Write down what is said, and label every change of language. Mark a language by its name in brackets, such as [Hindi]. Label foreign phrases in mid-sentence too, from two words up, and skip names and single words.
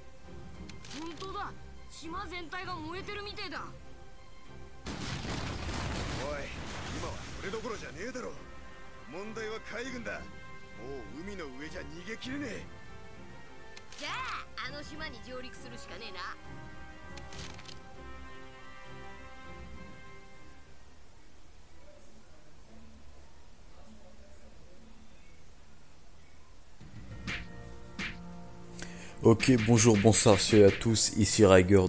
[Japanese] 本当だ、島全体が燃えてるみてえだ。おい、今はそれどころじゃねえだろ。問題は海軍だ。もう海の上じゃ逃げきれねえ。じゃああの島に上陸するしかねえな。 [French] Ok, bonjour, bonsoir, salut à tous, ici Riger.